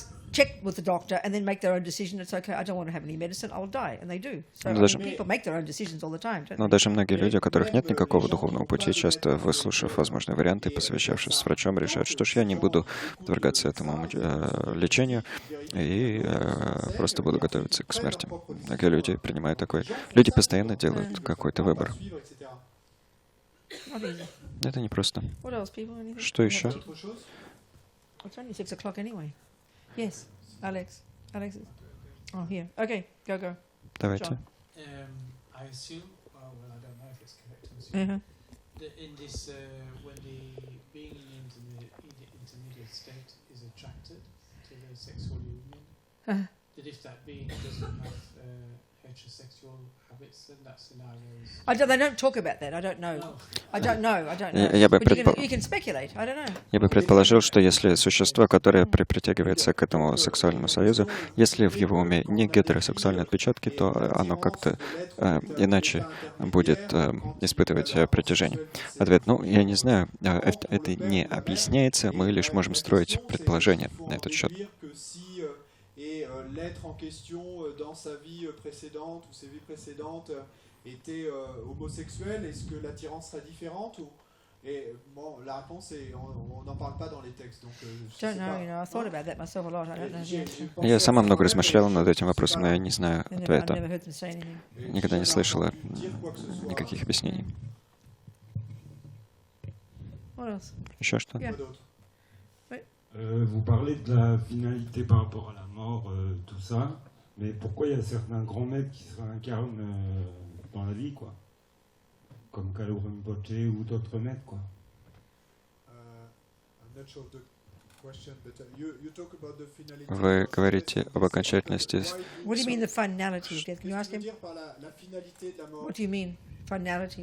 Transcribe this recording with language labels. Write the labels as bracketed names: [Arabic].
[English] Check with the doctor and then make their own decision. It's okay, I don't want to have any medicine, I'll die. And they do. So people make their own decisions all the time, don't they? [Russian] Но даже многие люди, у которых нет никакого духовного пути, часто, выслушав возможные варианты, посовещавшись с врачом, решают, что ж, я не буду подвергаться этому лечению и просто буду готовиться к смерти. Многие люди принимают такой. Люди постоянно делают какой-то выбор. [English] Not easy. [Russian] Это непросто. [English] What else, people? Anything? [Russian] Что еще? [French] Autre chose? [English] It's only 6 o'clock anyway. Yes, Alex. Alex is... Oh, here. Okay, go. [Russian] Давайте. [English] John. I assume, well, I don't know if it's correct to assume, Uh-huh. that in this, when the being in the intermediate state is attracted to the sexual union, Uh-huh. that if that being doesn't have heterosexual habits, then that scenario is... They don't talk about that. I don't know. No. I don't know. [Russian] Я бы [English] But you can speculate. I don't know. [Russian] Я бы предположил, что если существо, которое притягивается к этому сексуальному союзу, если в его уме не гетеросексуальные отпечатки, то оно как-то иначе будет испытывать притяжение. Ответ, я не знаю, это не объясняется, мы лишь можем строить предположения на этот счет. [French] L'être en question dans sa vie précédente ou ses vies précédentes était homosexuel, est-ce que l'attirance serait différente ou... Et bon, la réponse est on n'en parle pas dans les textes, donc je sais pas. [English] I thought about that myself a lot. I don't know the answer. [Russian] Я сама много размышляла над этим вопросом, но я не знаю [English] I've [Russian] ответа. [English] never heard them say anything. [Russian] Никогда не слышала никаких объяснений. [English] What else? [Russian] Еще что? [English] Yeah. [French] Vous parlez de la finalité par rapport à la mort, tout ça, mais pourquoi il y a certains grands maîtres qui se réincarnent dans la vie, quoi, comme Kalo Rinpoche ou d'autres maîtres, quoi. [English] I'm not sure of the question, but you talk about the finality. [Russian] Вы говорите об окончательности. [English] What do you mean the finality of death? Can you ask him? [French] La finalité de la mort. [English] What do you mean finality